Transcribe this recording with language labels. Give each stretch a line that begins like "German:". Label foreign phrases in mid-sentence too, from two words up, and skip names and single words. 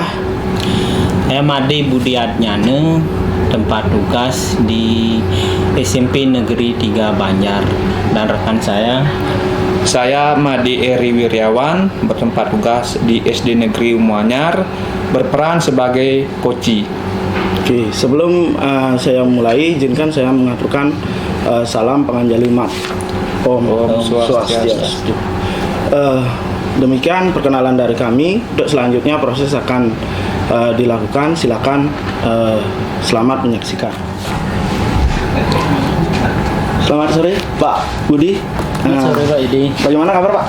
Indonesian: saya Made Budiatnyane, tempat tugas di SMP Negeri 3 Banjar, dan rekan saya Made Eri Wiryawan, bertempat tugas di SD Negeri Umuanyar, berperan sebagai koci. Oke, sebelum saya mulai, izinkan saya mengaturkan salam penganjalimat. Om Swastiastu. Demikian perkenalan dari kami. Untuk selanjutnya proses akan dilakukan. Silakan, selamat menyaksikan. Selamat sore Pak Budi. Selamat sore Pak Yudi. Bagaimana kabar Pak?